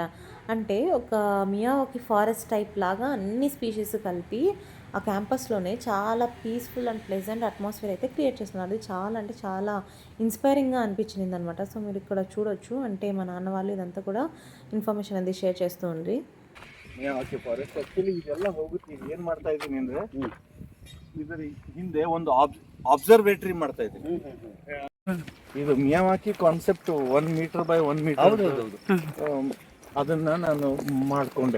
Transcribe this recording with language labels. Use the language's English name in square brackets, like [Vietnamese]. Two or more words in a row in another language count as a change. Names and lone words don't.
[Telugu] అంటే ఒక మియావాకి [English] forest type [Telugu] లాగా అన్ని స్పీషీస్ కలిపి ఆ క్యాంపస్లోనే చాలా [English] peaceful and pleasant atmosphere [Telugu] అయితే క్రియేట్ చేస్తున్నారు. అది చాలా అంటే చాలా ఇన్స్పైరింగ్గా అనిపించింది అనమాట. సో మీరు ఇక్కడ చూడొచ్చు. అంటే మా నాన్న వాళ్ళు ఇదంతా కూడా ఇన్ఫర్మేషన్ అనేది షేర్ చేస్తూ ఉంది. [English] forest actually [Kannada] ಇದೆಲ್ಲ ಹೋಗುತ್ತೆ. ಏನು ಮಾಡ್ತಾ ಇದ್ದೀನಿ ಅಂದ್ರೆ ಇದರ ಹಿಂದೆ ಒಂದು ಅಬ್ಸರ್ವೇಟರಿ ಮಾಡ್ತಾ ಇದ್ದೀನಿ. ಇದು ಮಿಯಾವಾಕಿ [English] concept 1 meter by 1 meter [Kannada] ಅದನ್ನ ನಾನು ಮಾಡ್ಕೊಂಡೆ.